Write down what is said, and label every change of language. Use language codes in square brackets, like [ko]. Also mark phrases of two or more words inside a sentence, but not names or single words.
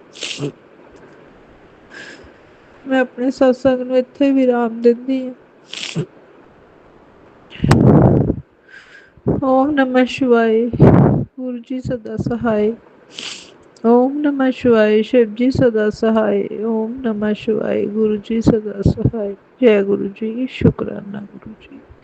[pa] ਮੈਂ ਆਪਣੇ ਸਤਸੰਗ ਨੂੰ ਇੱਥੇ ਵਿਰਾਮ ਦਿੰਦੀ ਹਾਂ। ਓਮ ਨਮः ਸ਼ਿਵਾਏ। ਗੁਰੂ ਜੀ ਸਦਾ ਸਹਾਏ। ਓਮ ਨਮः ਸ਼ਿਵਾਏ। [hi] शिव जी सदा सहाय। ओम नमः शिवाय। गुरु जी सदा सहाय। जय गुरु जी। शुक्राना गुरु जी।